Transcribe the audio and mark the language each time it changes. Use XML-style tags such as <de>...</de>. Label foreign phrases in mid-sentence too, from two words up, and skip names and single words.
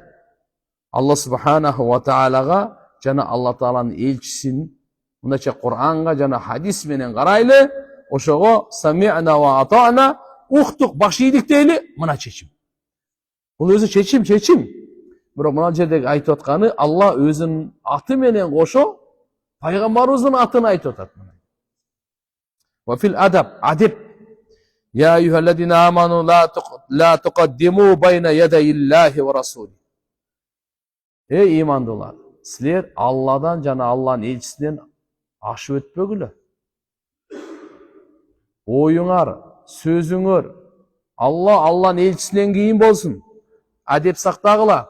<ky>Алла</ky> <ar>سبحانه وتعالى</ar> <ky>жана Алла Тааланын элчисин мындайча Кур'анга жана хадис менен карайлы, ошого</ky> <ar>سمعنا وأطعنا,</ar> <ky>уктук, баш ийдик дейли, мына чечим. Бул өзү чечим. Бирок мына жердеги айтып атканы Алла өзүнүн аты менен кошо пайгамбарыбыздын атын айтып атат.</ky> <ar>وفي الأدب. يا أيها الذين آمنوا لا تقدموا بين يدي الله ورسوله.</ar> <ky>Эй имандуулар, силер Алладан жана Алланын элчисинен ашып өтпөгүлө. Оюңар, сөзүңөр Алланын элчисинен кийин болсун. Адеп сактагыла.</ky>